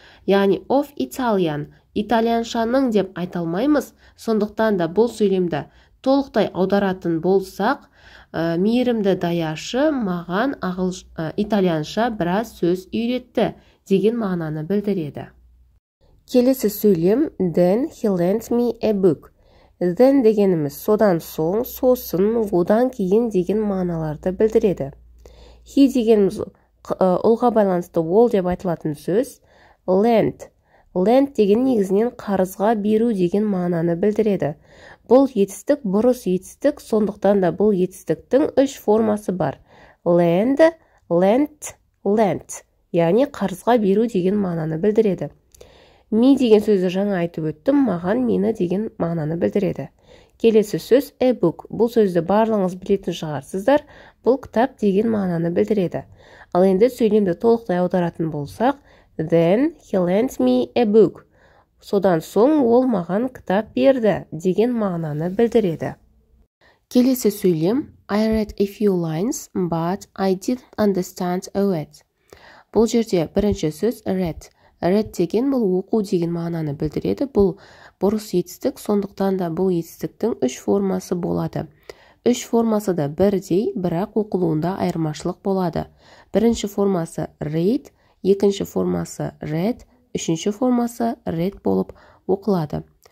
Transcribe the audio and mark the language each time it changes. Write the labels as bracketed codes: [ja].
[kk] Яғни of Italian, итальяншаның деп айталмаймыз, сондықтан да бұл сөйлемді толықтай аударатын болсақ, мейірімді даяшы маған итальянша біраз сөз үйретті деген мағынаны білдіреді. Келесі сөйлем [en] Then he lent me a book. [kk] Then дегеніміз содан соң, сосын, одан кейін деген мағыналарды білдіреді. He дегеніміз ұлға байланысты ол деп айтылатын сөз. Lent деген негізінен қарызға беру деген мағынаны білдіреді. Бұл етістік бұрыс етістік, сондықтан да бұл етістіктің 3 формасы бар. [en] Lend, lent, lent. [kk] Яғни қарызға беру деген мағынаны білдіреді. Me деген сөзді жаңа айтып өттім, маған мені деген мағынаны білдіреді. Келесі сөз a book. Бұл сөзді барлығыңыз білетін шығарсыздар. Бұл кітап деген мағынаны білдіреді. Ал енді сөйлемді толықтай аударатын болсақ, [en] Then he lent me a book. [kk] Содан соң ол маған кітап берді деген мағынаны білдіреді. Келесі сөйлем [en] I read a few lines, but I didn't understand a word. [kk] Бұл жерде бірінші сөз read. Read деген бұл оқу деген мағынаны білдіреді. Бұл бұрыс етістік, сондықтан да бұл етістіктің 3 формасы болады. 3 формасы да бірдей, бірақ оқылуында айырмашылық болады. Бірінші формасы read, екінші формасы read, үшінші формасы read болып оқылады.